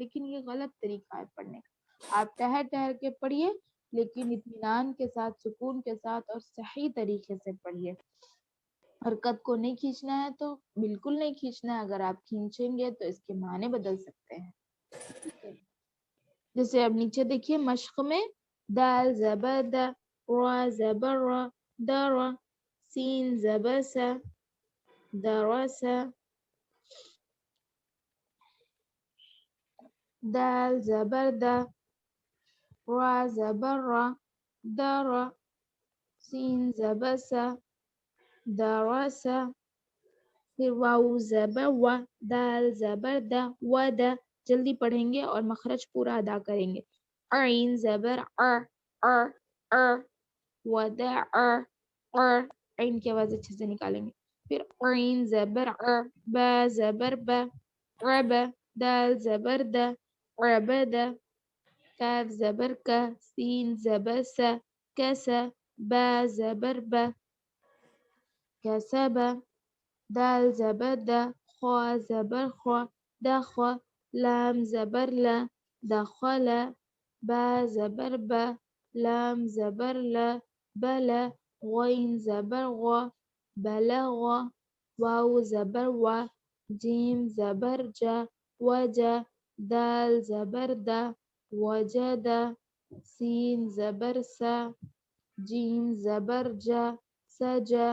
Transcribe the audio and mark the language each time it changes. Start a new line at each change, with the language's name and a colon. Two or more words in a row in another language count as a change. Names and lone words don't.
Urdu: لیکن یہ غلط طریقہ ہے پڑھنے کا. آپ ٹہر ٹہر کے پڑھیے، لیکن اطمینان کے ساتھ، سکون کے ساتھ اور صحیح طریقے سے پڑھیے. حرکت کو نہیں کھینچنا ہے تو بالکل نہیں کھینچنا ہے. اگر آپ کھینچیں گے تو اس کے معنی بدل سکتے ہیں. ٹھیک ہے، جیسے اب نیچے دیکھیے مشق میں دال زبر دا، را زبر را، درا، سین زبر سا، درسا، دال زبر دا، را زبر را، درا، سین زبر سا، درسا. پھر واو زبر وا، دال زبر دا، ودا. جلدی پڑھیں گے اور مخرج پورا ادا کریں گے. عین زبر ودا عین کی آواز اچھے سے نکالیں گے. پھر عین زبر با زبر با، عبا. دال زبر دا، عبدا. کاف زبر کا، سین زبر سا، کسا. با زبر با، کسبا. دال زبر دا، خوا زبر خوا، دخوا. لام زبر لا، دخلا. با زبر با، لام زبر لا، بلا. غین زبر غا، بلغا. واو زبر وا، جیم زبر جا، وجا. دال زبر دا، وجدا. سین زبر سا، جیم زبر جا، سجا.